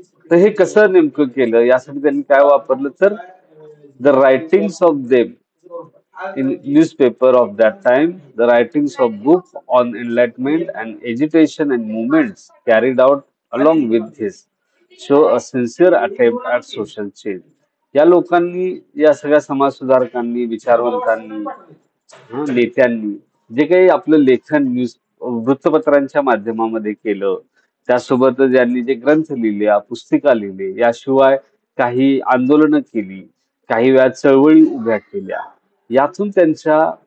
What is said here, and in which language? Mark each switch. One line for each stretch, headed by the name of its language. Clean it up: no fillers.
Marathi: तर हे कसं नेमकं केलं यासाठी त्यांनी काय वापरलं तर
English: The writings of them in newspaper of that time, the writings of book on enlightenment and agitation and movements carried out along with this show a sincere attempt at social change.
Marathi: या लोकांनी, या सगळ्या समाजसुधारकांनी, विचारवंतांनी, नेत्यांनी जे काही आपलं लेखन वृत्तपत्रांच्या माध्यमामध्ये केलं, त्यासोबतच यांनी जे ग्रंथ लिहिले, पुस्तिका लिहिले, याशिवाय काही आंदोलनं केली, काही वेळा चळवळी उभ्या केल्या, यातून त्यांच्या